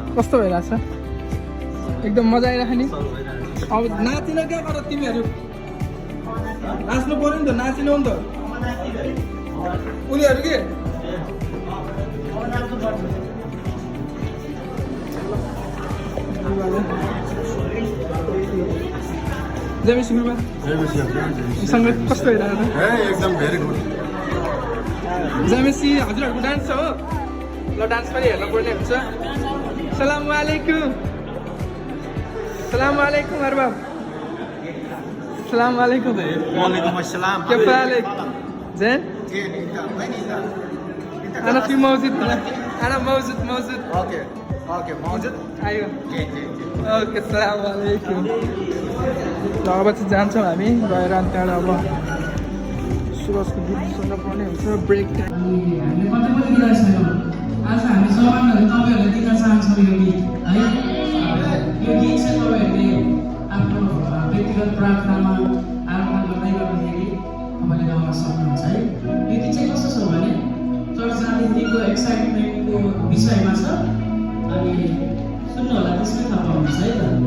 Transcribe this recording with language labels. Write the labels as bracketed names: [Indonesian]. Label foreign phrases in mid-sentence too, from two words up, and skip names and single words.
[Nepali] कस्तो भइरहेछ एकदम मजा आइरहेको नि अब नाचिन क्या गर तिमीहरू नाच्नु पऱ्यो नि त नाचिनु नि त उनीहरू के जयमेसी मामा सङ्गीत कस्तो भइरहेको [English] एकदम very good [Nepali] जयमेसी हजुरहरूको डान्स छ हो ल डान्स पनि हेर्नु पर्ने हुन्छ [Arabic] السلام عليكم السلام عليكم أرباب السلام عليكم وعليكم السلام كيف حالك؟ زين؟ أنا في موجود أنا موجود اوكي موجود [Nepali] أيوه ओके [Arabic] سلام عليكم [Nepali] ल अब चाहिँ जान्छौँ हामी गएर अनि त्यहाँबाट अब सुरजको गीत सुन्न पर्ने हुन्छ [English] break time [Nepali] हामीले कतै पनि दिइरहेको छैनौँ आज हामी समानहरू तपाईँहरूले दिन चाहन्छौँ यो गीत है यो गीत चाहिँ तपाईँहरूले आफ्नो व्यक्तिगत प्रार्थनामा आराधना गर्दै गर्दाखेरि तपाईँले गाउन सक्नुहुन्छ है यो गीत चाहिँ कस्तो छ भने चर्च जाँदैदेखिको एक्साइटमेन्टको विषयमा छ अनि सुन्नु होला त्यसमै थाहा पाउनुहुन्छ है त